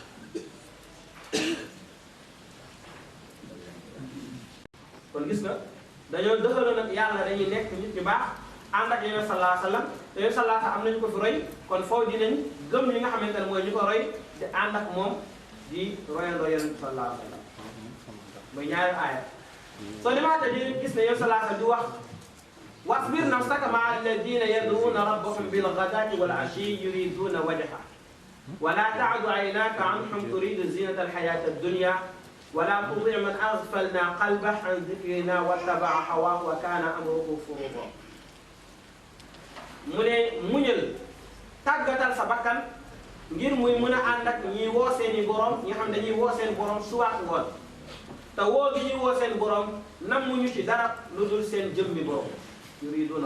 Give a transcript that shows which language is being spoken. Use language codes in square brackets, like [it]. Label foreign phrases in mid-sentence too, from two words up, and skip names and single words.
[wo] kon gis nga dañoo dëxaloon nag yàlla dañuy nekk nit ñu baax ànd ak Yonent [ar] صلى الله عليه وسلم [wo] te Yonent [ar] صلى الله عليه وسلم [wo] am nañu ko fi roy kon foofu dinañ gëm li nga xamante ne mooy ñu ko roy di ànd ak moom di royandoo Yonent [ar] صلى الله عليه وسلم [wo] mooy ñaari aaya soo demaatee di gis ne Yonent [ar] صلى الله عليه وسلم [wo] di wax [ar] واصبر نفسك مع الذين يدعون ربهم بالغداة والعشي يريدون وجهه ولا تعد عيناك عنهم تريد زينة الحياة الدنيا ولا تطع من أغفلنا قلبه عن ذكرنا واتبع هواه وكان أمره فرطا [wo] mu ne muñal tàggatal sa bakkan ngir muy mën a ànd ak ñiy woo seeni borom ñi xam dañuy woo seen borom suwaat ngoon te woo gi ñuy woo seen borom nammuñu ci dara lu dul seen jëmmi borom yuriduna